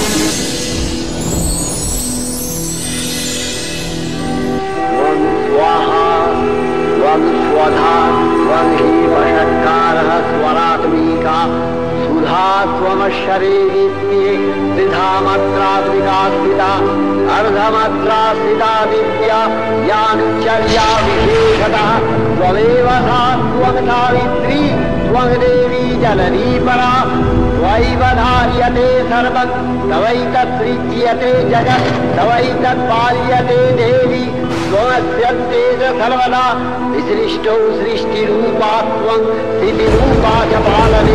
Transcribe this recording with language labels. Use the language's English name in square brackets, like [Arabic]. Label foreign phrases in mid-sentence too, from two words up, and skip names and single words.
[Sanskrit] স্বাহা ত্বং স্বধা ত্বং হি বষৎকারः স্বরাত্মিকা সুধা ত্বমশ্বরে নিত্যে ত্রিধা মাত্রাত্মিকা স্থিতা अर्धमात्रा स्थिता विद्या ज्ञानचर्या विशेषतः त्वमेव सा त्वं सावित्री त्वं देवी जननी परा त्वयैव धार्यते सर्वं तवैतत्सृज्यते जगत् तवैतत्पाल्यते देवी त्वमस्यन्ते च सर्वदा विसृष्टौ सृष्टिरूपा त्वं स्थितिरूपा च पालने